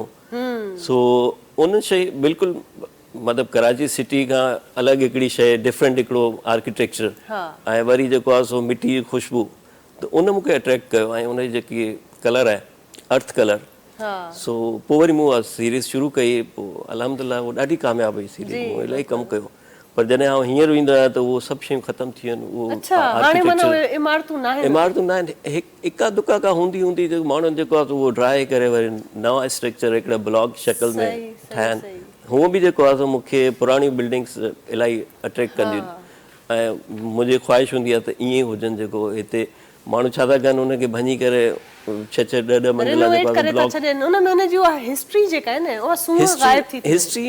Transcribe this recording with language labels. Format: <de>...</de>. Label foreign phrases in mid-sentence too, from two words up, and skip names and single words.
<sd>सो उन शइ बिल्कुलु मतिलबु कराची सिटी खां अलॻि हिकिड़ी शइ, डिफरेंट हिकिड़ो आर्किटेक्चर ऐं वरी जेको आहे सो मिटी जी ख़ुशबू, त उन मूंखे अट्रैक्ट कयो। ऐं उनजी जेकी कलर आहे</sd> <en>earth color,</en> <sd>सो पोइ वरी मूं उहा सीरीज़ शुरू कई। पोइ अल्हम्दुलिल्लाह उहा ॾाढी कामयाबु हुई सीरीज़, मूं इलाही कमु कयो। पर जॾहिं आउं हींअर ईंदो आहियां त उहो सभु शयूं ख़तमु थी वञनि। उहो इमारतूं न आहिनि, इका दुका का हूंदी हूंदी जेको माण्हुनि जेको आहे उहो ड्राए करे वरी नवां स्ट्रक्चर हिकिड़ा ब्लॉक शक्ल में ठाहिनि। हूअं बि जेको आहे सो मूंखे पुराणी बिल्डिंग्स इलाही अट्रैक्ट कंदियूं आहिनि ऐं मुंहिंजी ख़्वाहिश हूंदी आहे त ईअं ई हुजनि। जेको हिते माण्हू छा था कनि, उनखे भञी करे 6-6 मंज़िला हिस्ट्री।</sd>